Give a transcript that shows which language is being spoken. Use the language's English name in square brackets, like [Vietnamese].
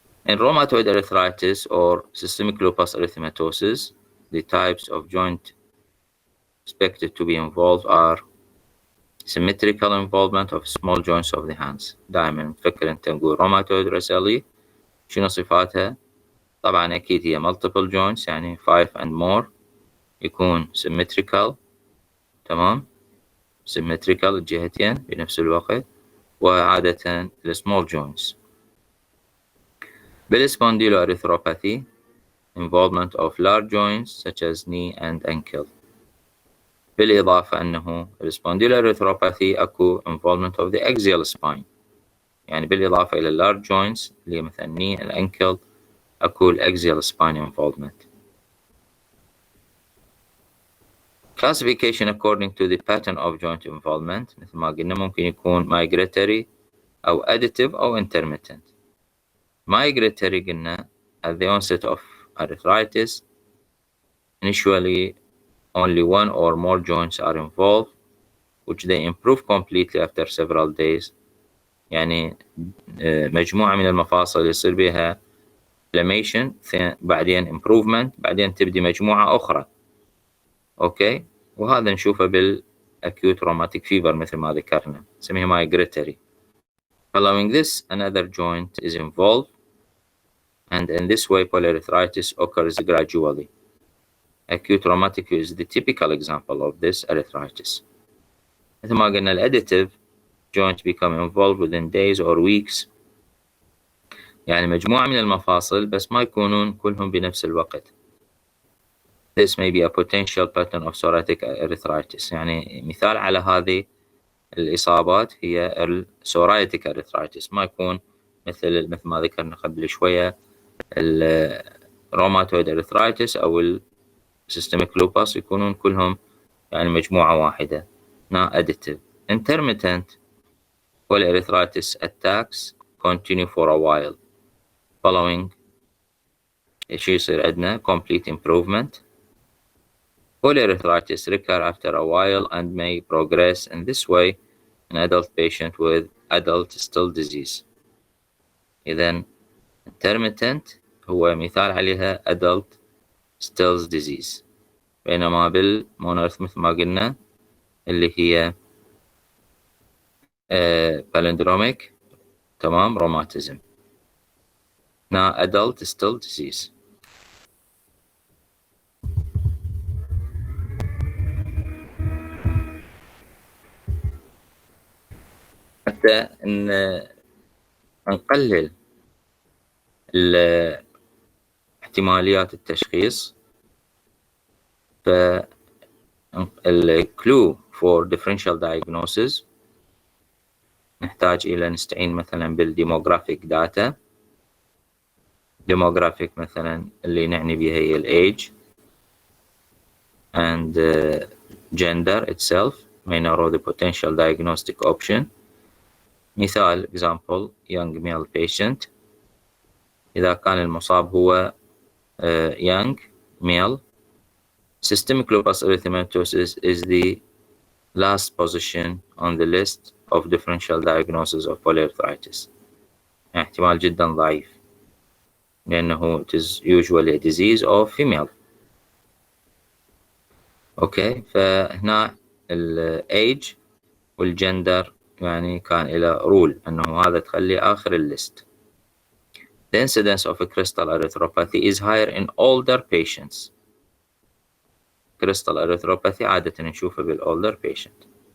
[English] In rheumatoid arthritis or systemic lupus erythematosus, the types of joint expected to be involved are symmetrical involvement of small joints of the hands. [Arabic] دائما نفكر انت نقول rheumatoid arthritis شنو صفاتها؟ طبعا اكيد هي multiple joints يعني 5 and more، يكون symmetrical، تمام، symmetrical الجهتين بنفس الوقت، وعادة small joints. [English] بالspondyloarthropathy involvement of large joints such as knee and ankle. [Arabic] بالإضافة أنه الspondyloarthropathy أكو [English] involvement of the axial spine، [Arabic] يعني بالإضافة إلى large joints اللي مثلا knee and ankle أكو [English] axial spine involvement. Classification according to the pattern of joint involvement [Arabic] مثل ما قلنا ممكن يكون [English] migratory أو additive أو intermittent. Migratory قلنا at the onset of arthritis initially only one or more joints are involved which they improve completely after several days. [Arabic] يعني مجموعة من المفاصل يصير بها inflammation بعدين improvement بعدين تبدي مجموعة أخرى. أوكي، وهذا نشوفه بالacute rheumatic fever مثل ما ذكرنا نسميه migratory. [English] Following this another joint is involved and in this way polyarthritis occurs gradually. Acute rheumatic is the typical example of this arthritis. [Arabic] مثل ما قلنا الاديتيف [English] joint become involved within days or weeks، [Arabic] يعني مجموعة من المفاصل بس ما يكونون كلهم بنفس الوقت. [English] This may be a potential pattern of psoriatic arthritis. [Arabic] يعني مثال على هذه الإصابات هي psoriatic arthritis، ما يكون مثل ما ذكرنا قبل شوية rheumatoid arthritis أو systemic lupus يكونون كلهم يعني مجموعة واحدة. [English] Now additive. Intermittent polyarthritis attacks continue for a while. Following [Arabic] شي يصير عندنا [English] complete improvement. Polyarthritis recur after a while and may progress in this way in adult patient with adult still disease. [Arabic] إذن intermittent هو مثال عليها adult Still's disease، بينما بالمونورث مثل ما قلنا اللي هي palindromic، تمام، rheumatism. [English] Now adult still disease. [Arabic] حتى نقلل احتماليات التشخيص، فالكلو [English] for differential diagnosis [Arabic] نحتاج إلى نستعين مثلا بالديموغرافيك داتا. [English] demographic [Arabic] مثلا اللي نعني بها هي [English] الage and gender itself may narrow the potential diagnostic option. مثال example young male patient، [Arabic] إذا كان المصاب هو [English] young male. Systemic lupus erythematosus is the last position on the list of differential diagnosis of polyarthritis. [Arabic] احتمال جدا ضعيف لأنه [English] it is usually a disease of female. [Arabic] أوكي، فهنا الage والجندر يعني كان إلى رول أنه هذا تخلي آخر الليست. [English] The incidence of crystal arthropathy is higher in older patients. [Arabic] crystal erythropathy عادة نشوفه بالolder patient.